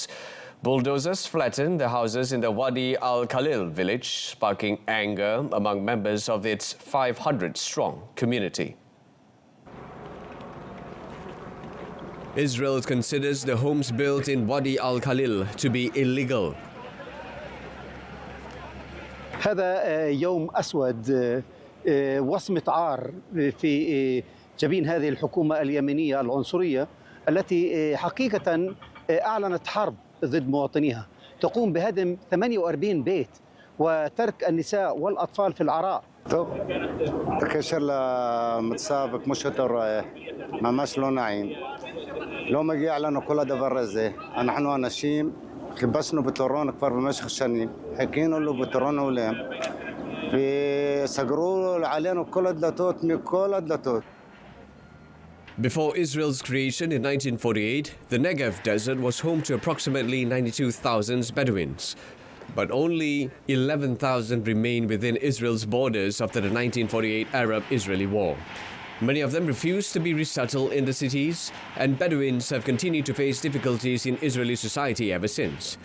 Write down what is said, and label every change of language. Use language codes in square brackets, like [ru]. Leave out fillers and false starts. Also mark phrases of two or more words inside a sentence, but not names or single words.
[en] Bulldozers flattened the houses in the Wadi al-Khalil village, sparking anger among members of its 500-strong community. Israel considers the homes built in Wadi al-Khalil to be illegal. [ar] هذا يوم أسود وصمة عار في جبين هذه الحكومة اليمنية العنصرية التي حقيقة أعلنت حرب ضد مواطنيها، تقوم بهدم 48 بيت وترك النساء والأطفال في العراء. [he] טוב, בקשר למצב כמו שאתה רואה, ממש לא נעים. לא מגיע לנו כל הדבר הזה. אנחנו אנשים חיפשנו פתרון כבר במשך שנים, חיכינו לו פתרון הולם, וסגרו עלינו כל הדלתות מכל הדלתות. [en] Before Israel's creation in 1948, the Negev desert was home to approximately 92,000 Bedouins. But only 11,000 remain within Israel's borders after the 1948 Arab-Israeli War. Many of them refused to be resettled in the cities, and Bedouins have continued to face difficulties in Israeli society ever since.